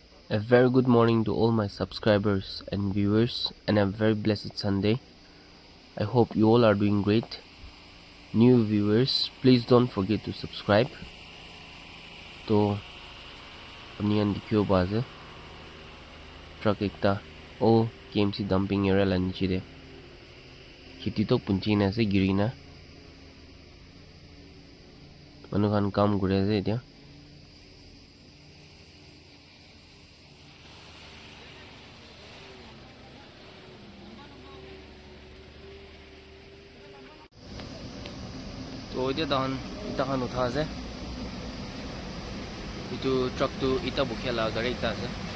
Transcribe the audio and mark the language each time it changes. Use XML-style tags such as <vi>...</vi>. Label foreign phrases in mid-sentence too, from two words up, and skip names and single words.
<en>A very good morning to all my subscribers and viewers, and a very blessed Sunday. I hope you all are doing great. New viewers, please don't forget to subscribe.</en> <nag>To apniyan dikhiyo baze truck ekta</nag> <en>all KMC dumping area</en> <nag>la niche de kheti to punchi na ase giri na manu khan kam kuri ase etia. So etia ita khan utha ase itu truck tu ita bukhia la gari ekta ase</nag>